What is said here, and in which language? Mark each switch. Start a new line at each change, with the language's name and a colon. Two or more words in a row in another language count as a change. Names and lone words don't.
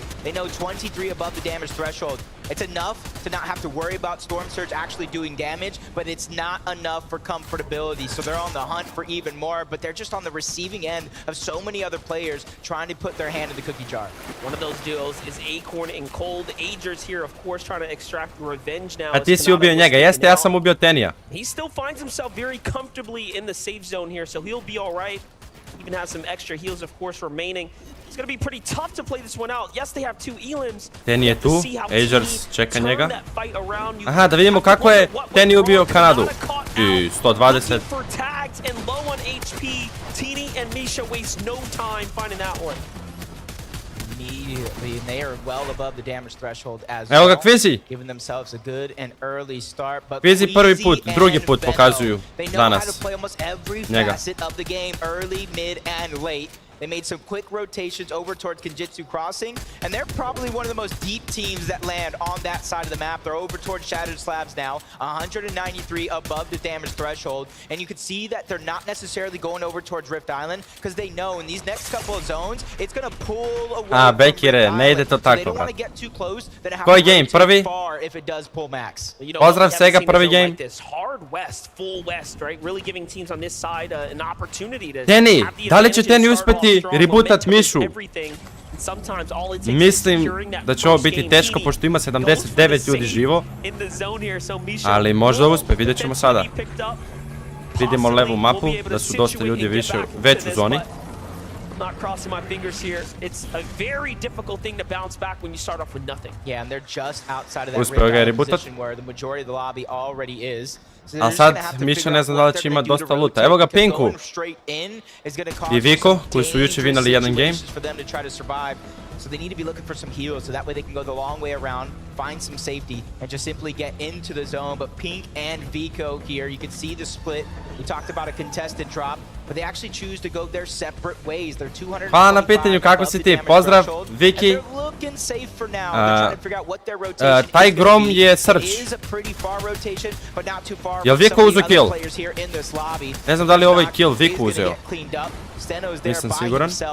English: They know 23 above the damage threshold. It's enough to not have to worry about Storm Surge actually doing damage, but it's not enough for comfortability. So they're on the hunt for even more, but they're just on the receiving end of so many other players trying to put their hand in the cookie jar. One of those duos is Acorn and Cold. Agers here, of course, trying to extract revenge now.
Serbian: A ti si ubio njega, jeste, ja sam ubio Tenija.
English: He still finds himself very comfortably in the safe zone here, so he'll be all right. Even has some extra heals, of course, remaining. It's going to be pretty tough to play this one out. Yes, they have two elims.
Serbian: Tenny je tu, Agers čeka njega. Aha, da vidimo kako je Tenny ubio Kanadu. I 120.
English: For tags and low on HP. Teeny and Misha waste no time finding that one. Immediately, and they are well above the damage threshold as
Serbian: Evo ga
English: well,
Serbian: Kvizi.
English: giving themselves a good and early start. But
Serbian: Kvizi prvi put, drugi put Venom, pokazuju
English: they know how to
Serbian: danas.
English: play almost every
Serbian: Njega.
English: facet of the game, early, mid, and late. They made some quick rotations over towards Kenjutsu Crossing, and they're probably one of the most deep teams that land on that side of the map. They're over towards Shattered Slabs now, 193 above the damage threshold, and you can see that they're not necessarily going over towards Rift Island because they know in these next couple of zones, it's going to pull away from
Serbian: Bekire, ne ide to tako, brat. Koji game, prvi? Pozdrav svega, prvi game.
English: Hard west, full west, right? Really giving teams on this side an opportunity to
Serbian: Tenny, da li će Tenny uspeti rebootat Mišu? Mislim da će ovo biti teško pošto ima 79 ljudi živo. Ali možda uspe, vidjet ćemo sada. Vidimo levu mapu, da su dosta ljudi više već u zoni.
English: Not crossing my fingers here. It's a very difficult thing to bounce back when you start off with nothing. Yeah, and they're just outside of that
Serbian: Uspeo ga je rebootat rebootat.
English: position where the majority of the lobby already is.
Serbian: A sad Miša ne znam da li će imati dosta luta. Evo ga Pinku i Viko koji su juče vinali jedan game.
English: So they need to be looking for some heals so that way they can go the long way around, find some safety, and just simply get into the zone. But Pink and Vico here, you can see the split. We talked about a contested drop, but they actually choose to go their separate ways. They're 200.
Serbian: Hvala na pitanju, kako si ti? Pozdrav, Viki. Taj Grom je Search. Jel Viko uzeo kill? Ne znam da li ovaj kill Viko uzeo. Nisam siguran.